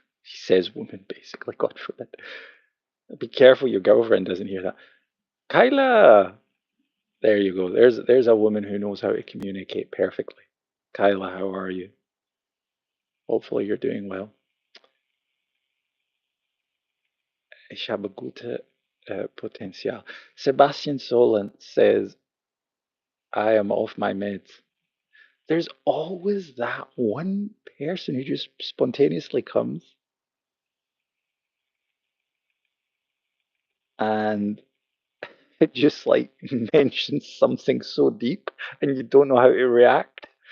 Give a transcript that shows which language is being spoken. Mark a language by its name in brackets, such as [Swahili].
[English] She says woman, basically, God forbid. Be careful your girlfriend doesn't hear that. Kyla! There you go. There's a woman who knows how to communicate perfectly. Kyla, how are you? Hopefully you're doing well. [German] Ich habe gute Potenzial. [English] Sebastian Solent says, I am off my meds. There's always that one person who just spontaneously comes and it just like mentions something so deep and you don't know how to react.